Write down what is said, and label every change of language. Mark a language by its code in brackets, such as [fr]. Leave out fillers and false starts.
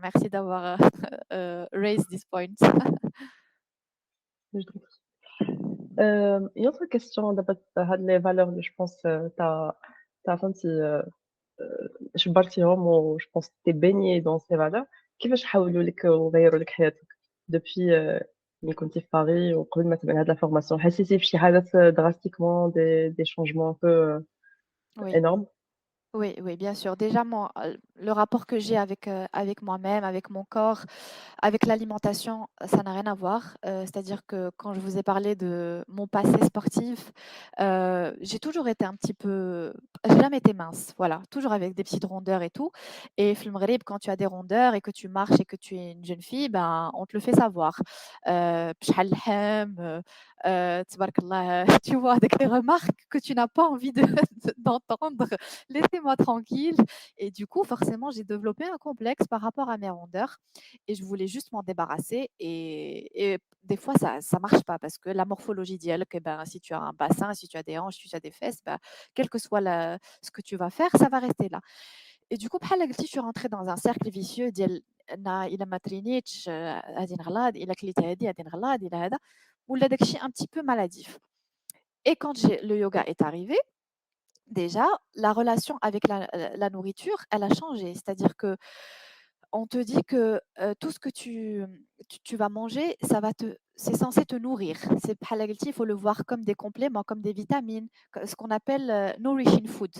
[fr] Merci d'avoir [en] raised this point. [fr] Je trouve. Une autre question دابا هاد les valeurs اللي je pense tu as [ar] فهمتي جبرتيهم [fr] و je pense que tu es baigné dans ces valeurs. [ar] كيفاش حاولوا لك وغيّروا لك حياتك depuis ملي كنتِ في باريس وقبل ما تبدأ هاد la formation حسيتي بشي حاجات [fr] drastiquement des changements un peu Oui. énormes? Oui, oui, bien sûr. Déjà, moi, le rapport que j'ai avec moi-même, avec mon corps, avec l'alimentation, ça n'a rien à voir. C'est-à-dire que quand je vous ai parlé de mon passé sportif, j'ai toujours été un petit peu, j'ai jamais été mince, voilà, toujours avec des petites rondeurs et tout. Et [ar] في المغرب, [fr] quand tu as des rondeurs et que tu marches et que tu es une jeune fille, ben, on te le fait savoir. [ar] بشحال اللحم, تبارك الله, [fr] tu vois, avec des remarques que tu n'as pas envie d'entendre. Laissez-moi tranquille. Et du coup, forcément, j'ai développé un complexe par rapport à mes rondeurs et je voulais juste m'en débarrasser. Et des fois, ça marche pas parce que la morphologie dit que ben, si tu as un bassin, si tu as des hanches, si tu as des fesses, ben, quel que soit ce que tu vas faire, ça va rester là. Et du coup, بحال قلتي, je suis rentrée dans un cercle vicieux [ar] ديال إلا ما ترينيتش غادي نغلط, إلا كليت هادي غادي نغلط, إلا هذا, ولا داكشي [fr] un petit peu maladif. Et quand le yoga est arrivé, déjà, la relation avec la nourriture, elle a changé. C'est-à-dire que on te dit que, tout ce que tu vas manger, c'est censé te nourrir. C'est [ar] bhal qlti, [fr] il faut le voir comme des compléments, comme des vitamines, ce qu'on appelle, [en] nourishing food.